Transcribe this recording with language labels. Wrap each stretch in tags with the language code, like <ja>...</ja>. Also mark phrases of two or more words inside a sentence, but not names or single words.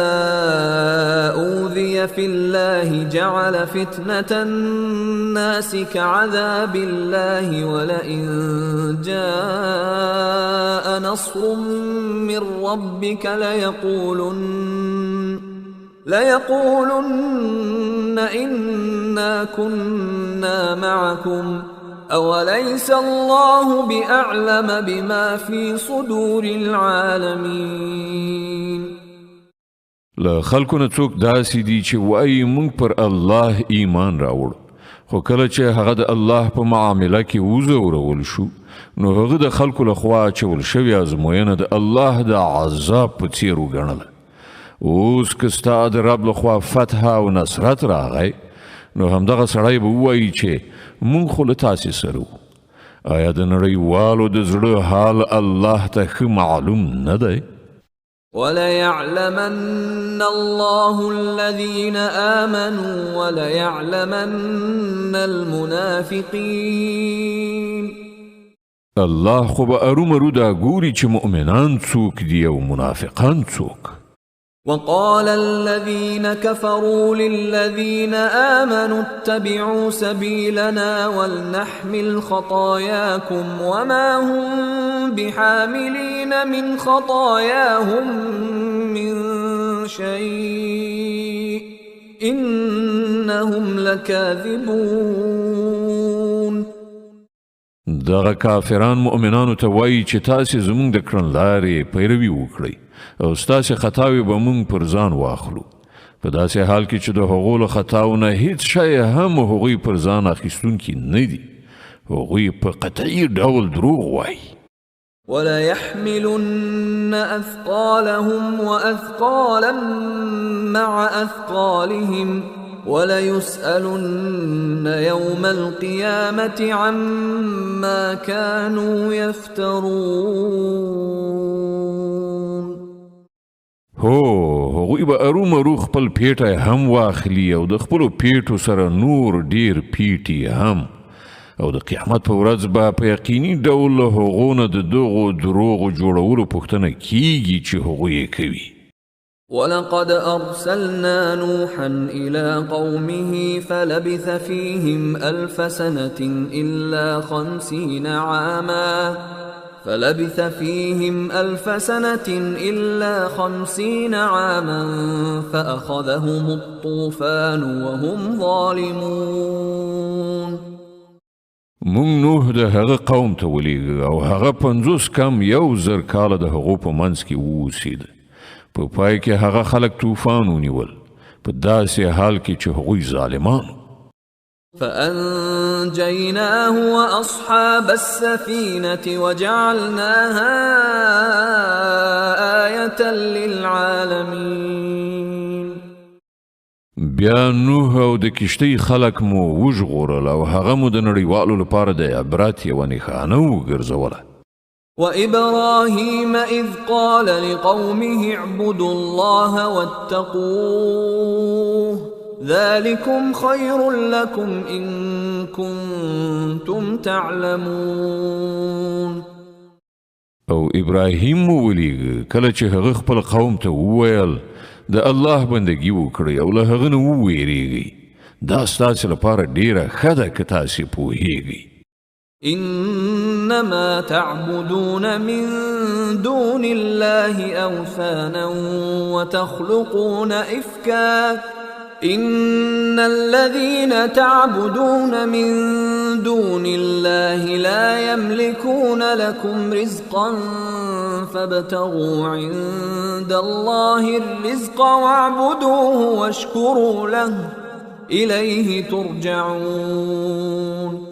<ar>أوذي في الله جعل فتنة الناس كعذاب الله ولئن جاء نصر من ربك ليقولن إنا كنا معكم أوليس الله بأعلم بما في صدور العالمين.</ar> <ps>له خلکو نه څوک داسې دي چې وایي موږ پر الله ایمان راوړ، خو کله چې هغه د الله په معامله کې وزورول شو نو هغه د خلکو لخوا اچول شوې ازموینه د الله د عذاب په څیر وګڼله. اوس که ستا د رب لخوا فتح او نصرت راغی نو همدغه سړی به ووایي چې موږ خو له تاسې سره وو. آیا د نړیوالو د زړه حال الله ته ښه معلوم نه دی؟</ps> <ar>وليعلمن الله الذين آمنوا وليعلمن المنافقين.</ar> <ps>الله خو به ارومرو دا ګوري چې مؤمنان څوک دي او منافقان څوک.</ps> <ar>وقال الذين كفروا للذين آمنوا اتبعوا سبيلنا ولنحمل خطاياكم وما هم بحاملين من خطاياهم من شيء إنهم لكاذبون.</ar> <ps>دغه کافران مؤمنانو ته وایي چې تاسې زموږ د کړنلارې پیروي وکړئ او ستاسې خطاوې به موږ پر ځان واخلو، په داسې حال کې چې د هغو له خطاو نه هیڅ شی هم هغوی پر ځان اخیستونکي نه دي. هغوی په قطعي ډول دروغ وایي.</ps> <ar>وليحملن أثقالهم وأثقالا مع أثقالهم وليسألن يوم القيامة عما كانوا يفترون.</ar> <ps>هغوی به ارومرو خپل پیټه هم واخلي او د خپلو پیټو سره نور ډیر پیټي هم، او د قیامت په ورځ به په یقیني ډول له هغو نه د دغو دروغو جوړولو پوښتنه کیږي چې هغوی یې کوي.</ps> <ar>ولقد أرسلنا نوحا إلى قومه فلبث فيهم ألف سنة إلا 50 عاما فأخذهم الطوفان وهم ظالمون.</ar> <ps>مونږ نوح د هغه قوم ته ولېږه او هغه 50 کم 1000 کاله د هغو په منځ کې واوسېده. په پای کې هغه خلک طوفان ونیول په داسې حال کې چې هغوی ظالمانو.</ps> <ar>فأنجيناه وأصحاب السفينة وجعلناها آية للعالمين.</ar> <ps>بیا نوح او د کشتۍ خلک مو وژغورل او هغه مو د نړیوالو لپاره د عبرت یوه نښانه وګرځوله.</ps> <ar>وإبراهيم إذ قال لقومه اعبدوا الله واتقوه ذلكم خير لكم إن كنتم تعلمون.</ar> <ps>او ابراهیم مو ولیږه کله چې هغه خپل قوم ته وویل د الله بندګي وکړئ او له هغه نه وویریږئ، دا ستاسو لپاره ډیره ښه ده که تاسې پوهیږئ.</ps> <ar>إنما تعبدون من دون الله أوثانا وتخلقون إفكا إن الذين تعبدون من دون الله لا يملكون لكم رزقا فابتغوا عند الله الرزق واعبدوه واشكروا له إليه ترجعون.</ar>